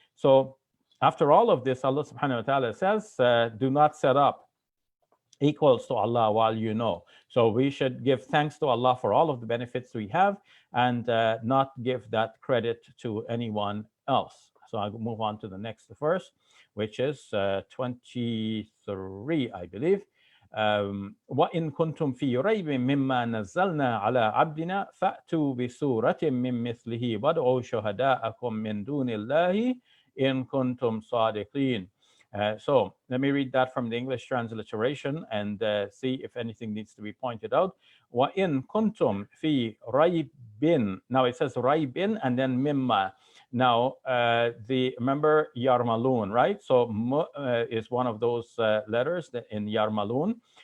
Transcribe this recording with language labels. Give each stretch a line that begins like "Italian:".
English: So after all of this, Allah subhanahu wa ta'ala says, do not set up equals to Allah while you know. So we should give thanks to Allah for all of the benefits we have, and not give that credit to anyone else. So I'll move on to the next verse, which is 23, I believe.
Arabic: وإن كنتم في ريب مما نزلنا على عبدنا فأتوا بسورة من مثله وادعوا شهداءكم من دون الله إن كنتم صادقين.
English: So let me read that from the English transliteration and see if anything needs to be pointed out.
Arabic: وإن كنتم في ريب.
English: Now it says ريب and then مما. Now, remember Yarmalun, right? So is one of those letters in Yarmalun.